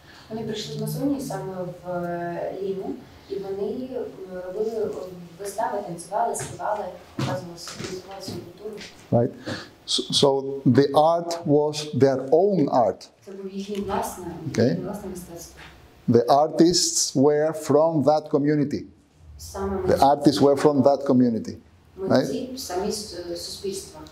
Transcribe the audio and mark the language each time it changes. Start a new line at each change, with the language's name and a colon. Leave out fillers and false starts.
Ukrainian: Вони прийшли з Амазонії саме в Ліму, і вони робили вистави, танцювали, співали, показували свою культуру.
English: Right. So the art was their own art.
Ukrainian: Це був їхнє власне мистецтво.
English: The artists were from that community.
Ukrainian: Саме
English: The artists were from that community.
Ukrainian: митці, самі суспільства.